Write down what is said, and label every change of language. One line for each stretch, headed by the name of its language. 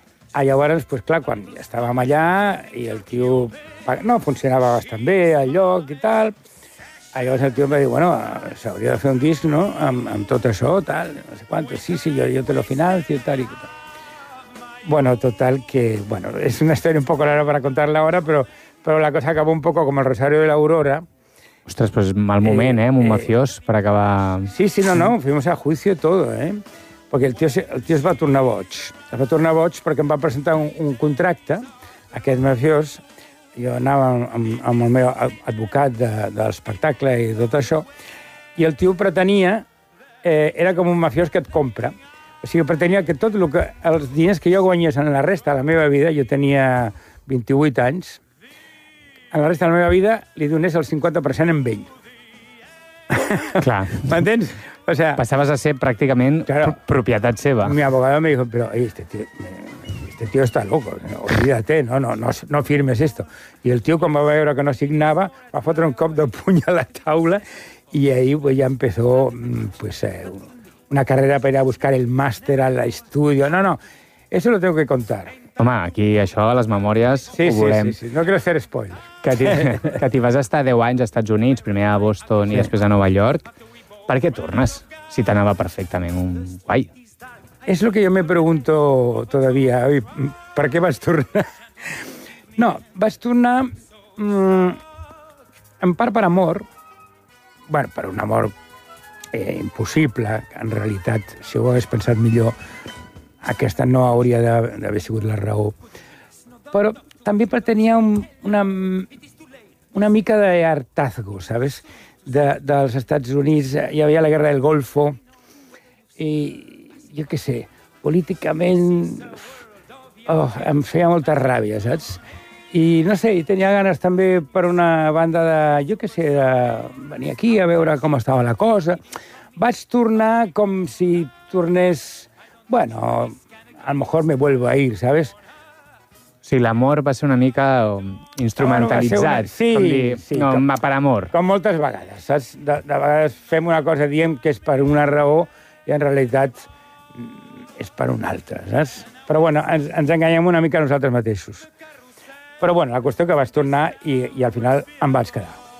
Catalan: Llavors, pues, clar, quan estàvem allà i el tio no funcionava bastant bé el lloc i tal, llavors el tio em va dir, bueno, s'hauria de fer un disc, no?, amb tot això, tal, no sé quant, sí, jo
Spanish: te lo financio,
Catalan: tal, i tal. Bueno, total, que, bueno, és una història
Spanish: un poco rara para contarla ahora,
Catalan: però la cosa
Spanish: acabó un poco
Catalan: com el Rosario de la Aurora. Ostres, pues mal moment, amb un mafiós, per acabar...
Spanish: Sí, no, fuimos a juicio todo, ¿eh?
Catalan: Perquè el tio es va tornar boig. Es va tornar boig perquè em va presentar un contracte, aquest mafiós. Jo anava amb el meu advocat de l'espectacle i tot això, i el tio pretenia... era com un mafiós que et compra. O sigui, pretenia que tot el que... Els diners que jo guanyés en la resta de la meva vida, jo tenia 28 anys, en la resta de la meva vida li donés el 50% amb ell. Clar. M'entens? O sea, passaves a ser pràcticament, claro, propietat seva.
Spanish: Mi abogado me dijo, pero este tío está loco, olvídate, no firmes esto.
Catalan: I el tío, com va veure que no signava, va fotre un cop de puny a la taula i
Spanish: ahí pues, ya empezó pues,
Catalan: una carrera per a buscar el màster a l'estudio.
Spanish: No, eso lo tengo que contar.
Catalan: Home, aquí això, les memòries, sí, ho volem.
Spanish: Sí, no quiero hacer spoilers.
Catalan: Que t'hi vas estar 10 anys als Estats Units, primer a Boston, sí, i després a Nova York. Per què tornes, si t'anava perfectament un guai? És el que jo
Spanish: me pregunto todavía.
Catalan: Per què vas tornar? No, vas tornar en part per amor, bueno, per un amor impossible, en realitat, si ho hagués pensat millor, aquesta no hauria d'haver sigut la raó. Però també pretenia una mica d'hartazgo, saps? Dels Estats Units, hi havia la guerra del Golfo, i jo què sé, políticament em feia molta ràbia, saps? I no sé, i tenia ganes també per una banda de, jo què sé, de venir aquí a veure com estava la cosa. Vaig tornar com si tornés, bueno,
Spanish: a lo mejor me vuelvo a ir, ¿sabes?
Catalan: Sí, l'amor va ser una mica instrumentalitzat. Sí, com dir, sí. No, com, per amor. Com moltes vegades, saps? De vegades fem una cosa, diem que és per una raó i en realitat és per una altra, saps? Però bueno, ens enganyem una mica nosaltres mateixos. Però bueno, la qüestió que vaig tornar i al final em vaig quedar.